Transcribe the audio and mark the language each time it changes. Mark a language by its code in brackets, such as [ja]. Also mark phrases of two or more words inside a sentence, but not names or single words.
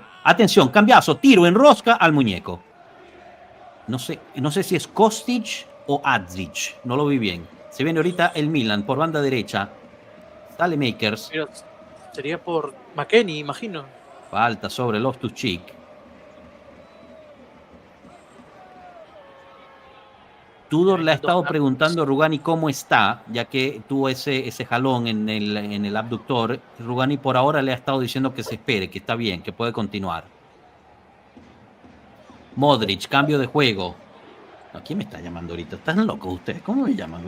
[es] Atención, Cambiaso, tiro en rosca al muñeco. No sé si es Kostic o Adzic. No lo vi bien. Se viene ahorita el Milan por banda derecha. Saelemaekers. Sería por McKennie, imagino. Falta sobre Loftus-Cheek. Tudor le ha estado preguntando a Rugani cómo está, ya que tuvo ese jalón en el abductor. Rugani por ahora le ha estado diciendo que se espere, que está bien, que puede continuar. Modric, cambio de juego. ¿A quién me está llamando ahorita? ¿Están locos ustedes? ¿Cómo me llaman?